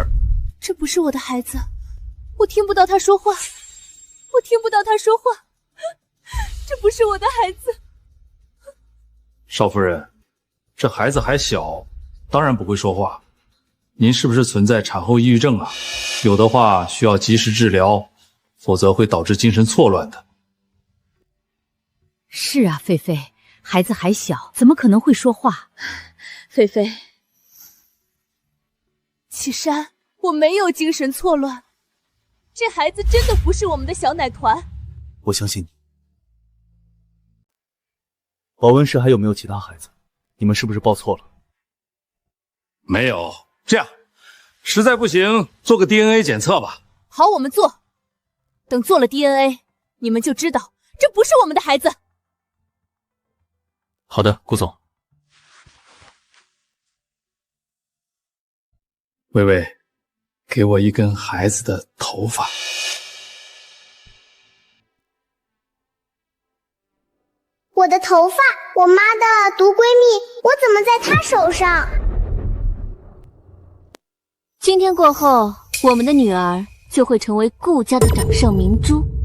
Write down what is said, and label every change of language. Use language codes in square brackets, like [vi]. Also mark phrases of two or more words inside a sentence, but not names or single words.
[zh] 這不是我的孩子，我聽不到他說話，我聽不到他說話，這不是我的孩子。少夫人，這孩子還小，當然不會說話。您是不是存在產後抑鬱症啊？有的話需要及時治療，否則會導致精神錯亂的。是啊，菲菲，孩子還小，怎麼可能會說話？菲菲。啟山，我沒有精神錯亂，這孩子真的不是我們的小奶團。我相信你。保溫室還有沒有其他孩子？你們是不是報錯了？沒有，這樣，實在不行，做個 DNA 檢測吧。好，我們做。等做了 DNA，你們就知道這不是我們的孩子。好的，顧總。薇薇，給我一根孩子的頭髮。我的頭髮，我媽的毒閨蜜，我怎麼在她手上？今天過後，我們的女兒就會成為顧家的掌上明珠。